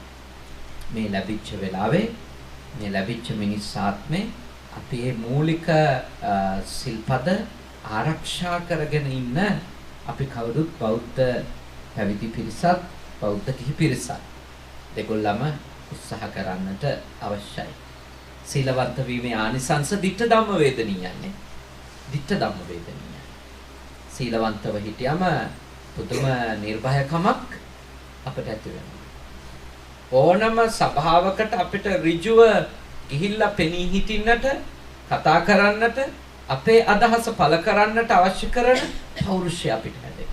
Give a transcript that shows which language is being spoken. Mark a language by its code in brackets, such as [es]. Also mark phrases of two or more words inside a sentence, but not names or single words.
[si] මේ ලැබිච්ච වෙලාවේ මේ ලැබිච්ච මිනිස් ආත්මේ අපි මේ මූලික සිල්පද ආරක්ෂා කරගෙන ඉන්න අපි කවුරුත් බෞද්ධ පැවිදි පිරිසක් බෞද්ධ කිහි පිරිසක් දෙගොල්ලම උත්සාහ කරන්නට අවශ්‍යයි. සීලවන්ත වීමේ ආනිසංස [pi] ditta ධම්ම වේදනීයන්නේ. ditta ධම්ම වේදනීය. [si] සීලවන්තව හිටියම පුදුම නිර්භයකමක් අපට ඇති වෙනවා. ඕනම සභාවකට අපිට ඍජුව ගිහිල්ලා පෙනී හිටින්නට කතා කරන්නට අපේ අදහස පළ කරන්නට අවශ්‍ය කරන පෞරුෂය අපිට හැදෙන්න.